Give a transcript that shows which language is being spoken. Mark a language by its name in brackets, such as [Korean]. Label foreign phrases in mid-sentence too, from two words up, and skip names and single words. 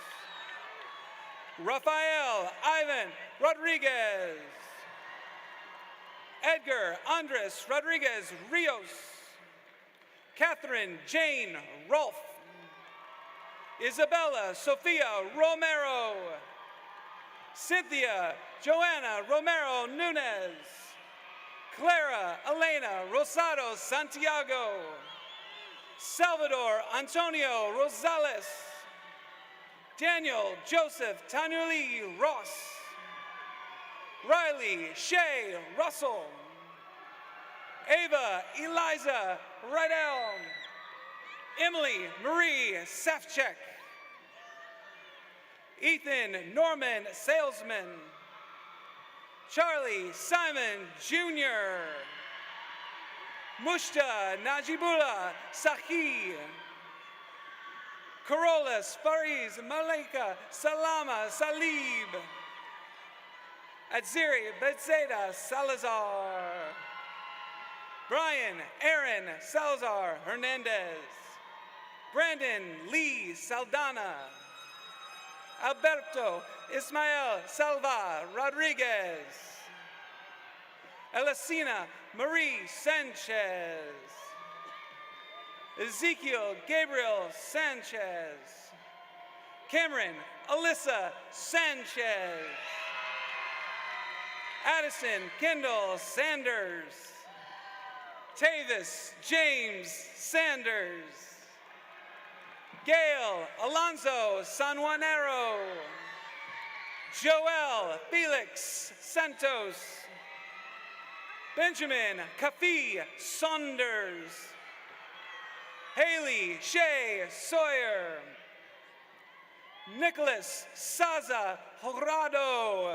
[English] Rafael Ivan Rodriguez. Edgar Andres Rodriguez Rios. Catherine Jane Rolfe. Isabella Sofia Romero. Cynthia Joanna Romero Nunez. Clara Elena Rosado Santiago. Salvador Antonio Rosales. Daniel Joseph Tanuli Ross. Riley Shea Russell. Ava Eliza Rydell. Emily Marie Safchek. Ethan Norman Salesman. Charlie Simon Jr. Mushta Najibullah Sahi. Carolus, Fariz, Malika, Salama, Salib. Atziri, Bethsaida, Salazar. Brian, Aaron, Salazar, Hernandez. Brandon, Lee, Saldana. Alberto, Ismael, Salva, Rodriguez. Elisina, Marie, Sanchez. Ezekiel, Gabriel, Sanchez. Cameron, Alyssa, Sanchez. Addison, Kendall, Sanders. Tavis, James, Sanders. Gail, Alonso, Sanjuanero. Joel, Felix, Santos. Benjamin, Kafi, Saunders. Haley, Shea, Sawyer. Nicholas, Saza, Horado.